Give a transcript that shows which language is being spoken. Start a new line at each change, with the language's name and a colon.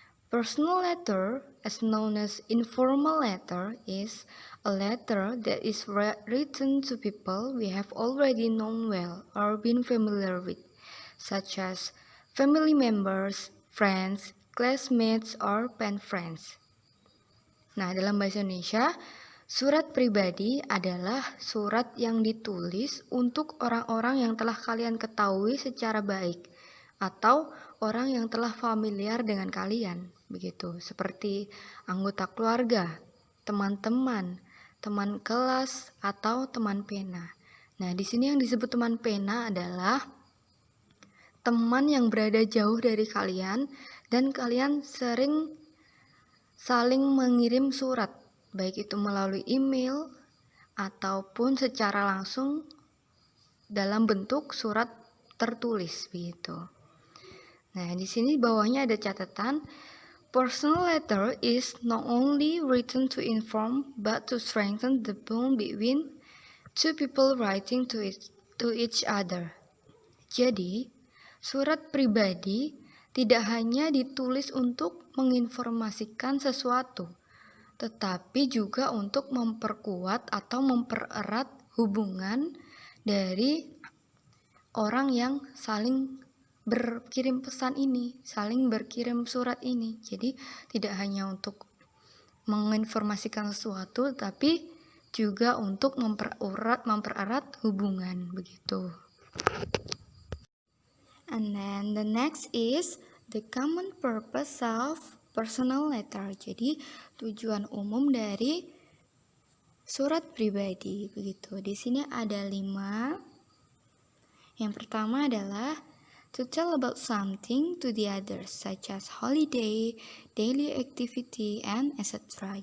English: Personal letter, as known as informal letter, is a letter that is written to people we have already known well or been familiar with, such as family members, friends, classmates, or pen friends.
Indonesian: Nah, dalam bahasa Indonesia, surat pribadi adalah surat yang ditulis untuk orang-orang yang telah kalian ketahui secara baik atau orang yang telah familiar dengan kalian, begitu. Seperti anggota keluarga, teman-teman, teman kelas, atau teman pena. Nah, di sini yang disebut teman pena adalah teman yang berada jauh dari kalian dan kalian sering saling mengirim surat, baik itu melalui email ataupun secara langsung dalam bentuk surat tertulis begitu. Nah, di sini bawahnya ada catatan,
English: personal letter is not only written to inform but to strengthen the bond between two people writing to each other.
Indonesian: Jadi, surat pribadi tidak hanya ditulis untuk menginformasikan sesuatu, tetapi juga untuk memperkuat atau mempererat hubungan dari orang yang saling berkirim pesan ini, saling berkirim surat ini. Jadi tidak hanya untuk menginformasikan sesuatu, tapi juga untuk mempererat hubungan begitu.
English: And then the next is the common purpose of personal letter.
Indonesian: Jadi tujuan umum dari surat pribadi begitu. Di sini ada 5. Yang pertama adalah
English: to tell about something to the others, such as holiday, daily activity, and etc.